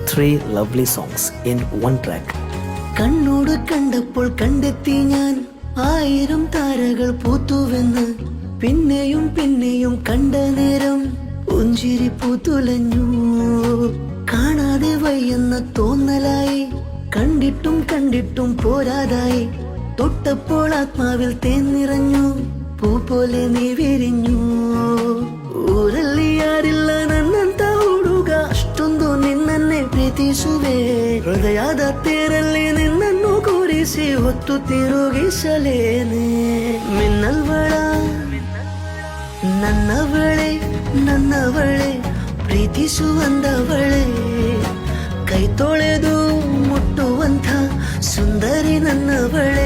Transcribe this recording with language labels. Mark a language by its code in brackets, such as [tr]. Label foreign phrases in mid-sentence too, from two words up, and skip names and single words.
[en] three lovely songs in one track. [ml] കണ്ണോട് കണ്ടപ്പോൾ കണ്ടെത്തി ഞാൻ 1000 താരകൾ പൂത്തുവെന്ന്. പിന്നെയും പിന്നെയും കണ്ട നേരം പുഞ്ചിരി പൂത്തുലഞ്ഞു. കാണാതെ വയ്യെന്ന തോന്നലായി, കണ്ടിട്ടും കണ്ടിട്ടും പോരാതായി. തൊട്ടപ്പോൾ ആത്മാവിൽ തേൻ നിറഞ്ഞു, പൂ പോലെ നീ ವಿರಿഞ്ഞು. [kn] ಊರಲ್ಲಿ ಯಾರಿಲ್ಲ ನನ್ನಂತ ಹುಡುಗ, ಅಷ್ಟೊಂದು ನಿನ್ನನ್ನೇ ಪ್ರೀತಿಸುವೆ. ಹೃದಯದ ತೇರಲ್ಲಿ ನಿನ್ನನ್ನು ಕೂರಿಸಿ ಹೊತ್ತು ತಿರುಗಿಸಲೇನೆ. ಮಿನ್ನಲ್ವಳ ನನ್ನವಳೆ, ನನ್ನವಳೆ, ಪ್ರೀತಿಸುವಂದವಳೆ, ಕೈ ತೊಳೆದು ಮುಟ್ಟುವಂಥ ಸುಂದರಿ ನನ್ನವಳೆ.